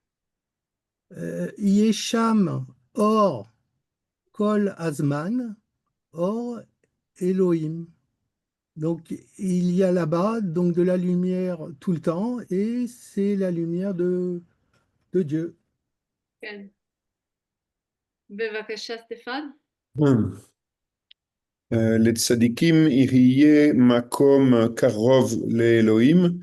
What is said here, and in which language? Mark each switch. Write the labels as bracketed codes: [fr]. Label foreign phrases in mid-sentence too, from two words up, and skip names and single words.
[he] יש שם אור כל הזמן אור אלוהים. [fr] Donc il y a là-bas donc de la lumière tout le temps et c'est la lumière de Dieu. [he] כן. בבקשה, סטפן. לצדיקים יהיה מקום קרוב לאלוהים,